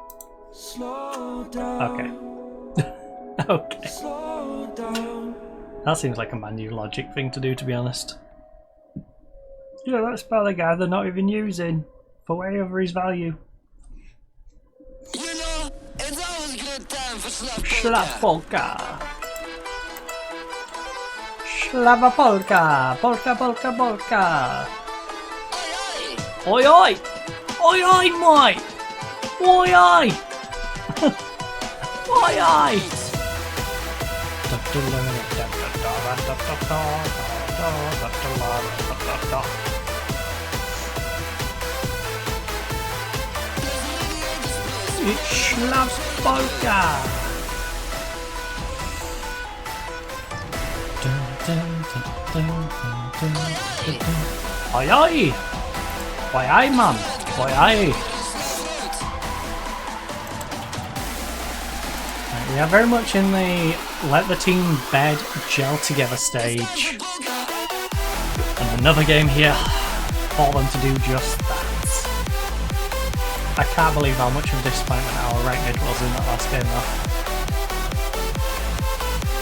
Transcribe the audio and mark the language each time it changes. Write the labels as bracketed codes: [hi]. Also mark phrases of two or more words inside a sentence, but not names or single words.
[en] Okay. Okay. That seems like a Man U logic thing to do, to be honest. Yeah, let's buy the guy they're not even using for way over his value. You know, it's always a good time for Slap polka. Slava polka. Polka, polka, polka. Oi, oi. Oi, oi, mate. Oi, oi. Oi, oi. It's Slavboka! Oi oi! Oi oi man! Oi oi! We are very much in the let the team bed gel together stage. And another game here for them to do just that. I can't believe how much of a disappointment our right mid was in that last game though.